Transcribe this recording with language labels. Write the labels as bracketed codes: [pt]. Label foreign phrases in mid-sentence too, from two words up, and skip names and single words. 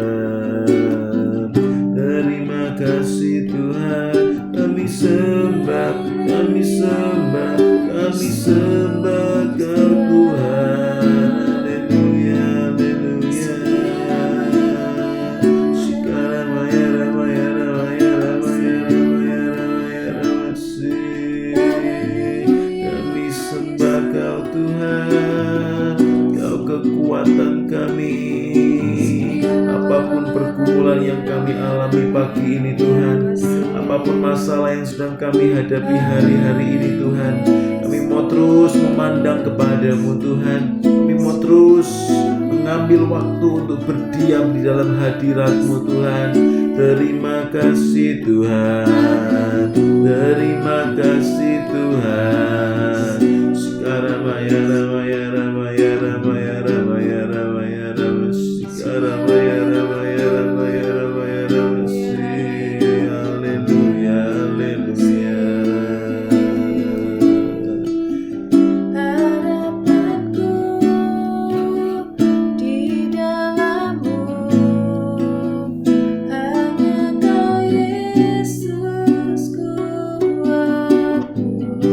[id] Terima kasih Tuhan, kami sembah, kami sembah, kami sembah Kau Tuhan. Haleluya, haleluya. Sekarang maya ramaya ramaya ramaya ramaya ramaya ramasih. Kami sembah Kau Tuhan, Kau kekuatan kami. Apapun pergumulan yang kami alami pagi ini Tuhan, apapun masalah yang sedang kami hadapi hari-hari ini Tuhan, kami mau terus memandang kepada-Mu Tuhan. Kami mau terus mengambil waktu untuk berdiam di dalam hadirat-Mu Tuhan. Terima kasih Tuhan, terima kasih Tuhan. Sekarang maya ramaya ramaya ramaya ramaya ramaya ramasi. Sekarang maya ramaya ramaya ramaya ramasi. Haleluya, haleluya. Harapanku di dalam-Mu, hanya Kau Yesus kuatku.